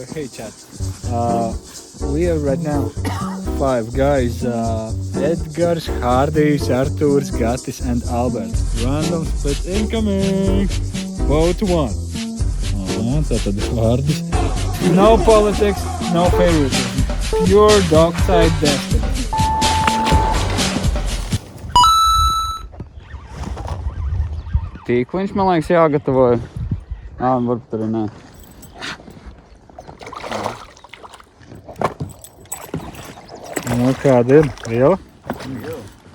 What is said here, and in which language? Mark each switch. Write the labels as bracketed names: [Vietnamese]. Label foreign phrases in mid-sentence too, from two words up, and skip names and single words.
[English] chat. We are right now 5 guys. Edgars, Hārdijs, Artūrs, Gatis and Albert. Random split incoming. Vote 1. Tātad Hārdis. No politics, no favoritism. Pure dog side destiny. [Latvian] Tīkliņš, man liekas, jāgatavoja. Varbūt arī nē. Nu, kāda ir? Liela? Liela.